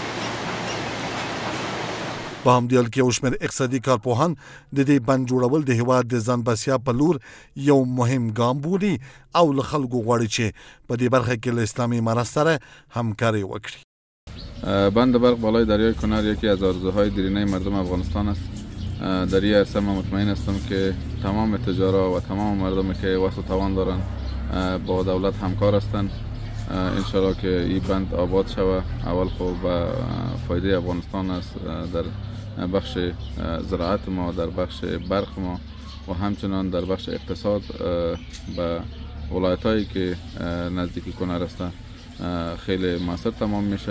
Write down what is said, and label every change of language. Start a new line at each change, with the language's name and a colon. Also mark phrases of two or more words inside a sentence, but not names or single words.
Pashto: په همدې حال کې یو شمېر اقتصادي کارپوهان د دې بند جوړول د هېواد د ځان بسیا په لور یو مهم ګام بولي او له خلکو غواړي چې په دې برخه کې له اسلامي امارت سره همکاری وکړي.
Persian: بند برق بالای دریای کنر یکی از آرزوهای دیرینه مردم افغانستان است. در این عرصه من مطمئن هستم که تمام تجارا و تمام مردمی که وسع و توان دارند با دولت همکار هستند. انشالله که این بند آباد شود. اول خب به فایده افغانستان است در بخش زراعت ما، در بخش برق ما و همچنان در بخش اقتصاد به ولایت‌هایی که نزدیکی کنر هستند خیلی موثر تمام میشه.